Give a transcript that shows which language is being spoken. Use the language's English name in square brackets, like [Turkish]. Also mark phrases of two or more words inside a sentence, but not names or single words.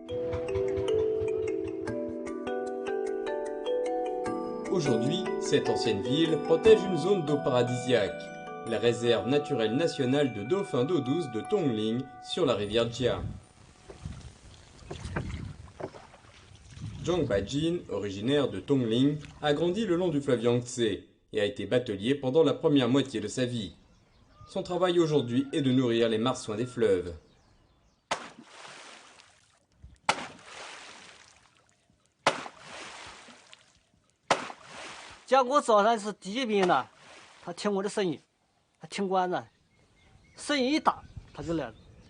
[French] Aujourd'hui, cette ancienne ville protège une zone d'eau paradisiaque, la réserve naturelle nationale de dauphins d'eau douce de Tongling sur la rivière Jia. Zhang Bajin, originaire de Tongling, a grandi le long du fleuve Yangtze et a été batelier pendant la première moitié de sa vie. Son travail aujourd'hui est de nourrir les marsouins des fleuves. [Chinese] 结果早上是第一名呢，他听我的声音，他听惯了，声音一大，他就来了。